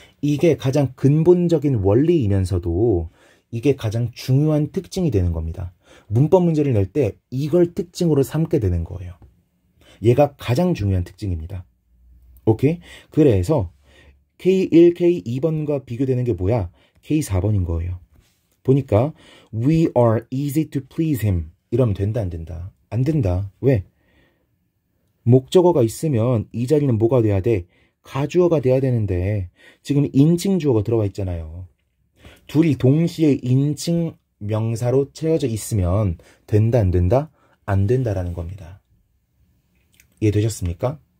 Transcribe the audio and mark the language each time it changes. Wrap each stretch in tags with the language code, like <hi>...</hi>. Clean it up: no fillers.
<ko>이게 가장 근본적인 원리이면서도 이게 가장 중요한 특징이 되는 겁니다. 문법 문제를 낼 때 이걸 특징으로 삼게 되는 거예요. 얘가 가장 중요한 특징입니다. 오케이? 그래서 K1, K2번과 비교되는 게 뭐야? K4번인 거예요. 보니까</ko> <en>we are easy to please him</en> <ko>이러면 된다 안 된다? 안 된다. 왜? 목적어가 있으면 이 자리는 뭐가 돼야 돼? 가주어가 돼야 되는데 지금 인칭 주어가 들어와 있잖아요. 둘이 동시에 인칭 명사로 채워져 있으면 된다 안 된다? 안 된다라는 겁니다. 이해되셨습니까?</ko>